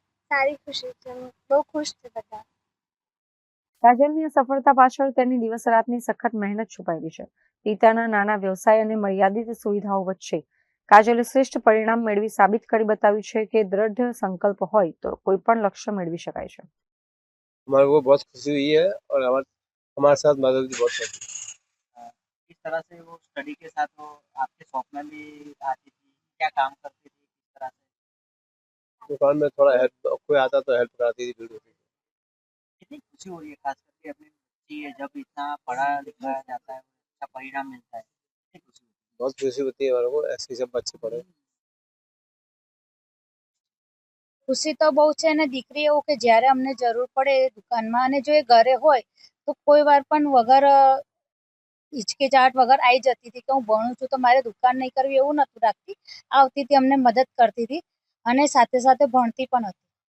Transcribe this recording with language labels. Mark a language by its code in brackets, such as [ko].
[gu] સારી ખુશી છે, બહુ ખુશ છે બધા. કાજલની આ સફળતા પાછળ તેની દિવસ રાતની સખત મહેનત છુપાયેલી છે. પિતાના નાના વ્યવસાય અને મર્યાદિત સુવિધાઓ વચ્ચે કાજલે શ્રેષ્ઠ પરિણામ મેળવી સાબિત કરી બતાવ્યું છે કે દ્રઢ સંકલ્પ હોય તો કોઈ પણ લક્ષ્ય મેળવી શકાય છે. [hi] हमारे को बहुत खुशी हुई है और हमारे साथ मदद भी बहुत करती किस तरह से वो स्टडी के साथ वो आपके शॉप में भी आती थी? क्या काम करती थी? किस तरह से? है। दुकान में थोड़ा हेल्प कोई आता तो हेल्प कराती थी, भीड़ होती थी। कितनी खुशी हो रही है खास करके अपनी बच्ची है जब इतना पढ़ा लिखाया जाता है, अच्छा परिणाम मिलता है, कितनी खुशी होती बहुत खुशी होती है हमारे को, ऐसे ही सब बच्चे पढ़े। [gu] ખુશી તો બહુ છે અને દીકરી એવું કે જ્યારે અમને જરૂર પડે દુકાનમાં અને જો એ ઘરે હોય તો કોઈ વાર પણ વગર હિચકિચાહટ વગર આવી જતી હતી કે હું ભણું છું તો મારે દુકાન નહીં કરવી એવું નહોતું રાખતી. આવતી હતી, અમને મદદ કરતી હતી અને સાથે સાથે ભણતી પણ હતી.